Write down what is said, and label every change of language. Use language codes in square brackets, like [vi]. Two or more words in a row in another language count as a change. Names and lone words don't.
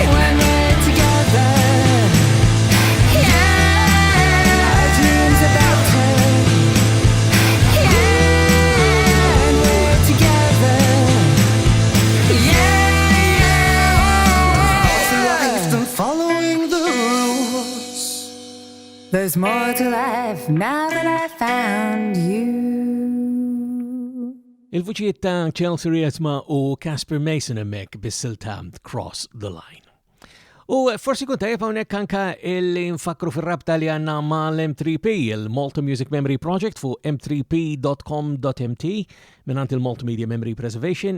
[en] When we're together, yeah, our dreams about her, yeah, and we're together, yeah. Life than following the rules. There's more to life now that I found you. [mt] Il-vuċijiet ta' Chelsea Riesma u Casper Mason hemmhekk bis-silta Cross the Line. U forsi kun tajjeb hawnhekk anke illi nfakru fir-rabta li għandna mal-M3P, il-Malta Music Memory Project fuq m3p.com.mt mingħand il-Multimedia Memory Preservation.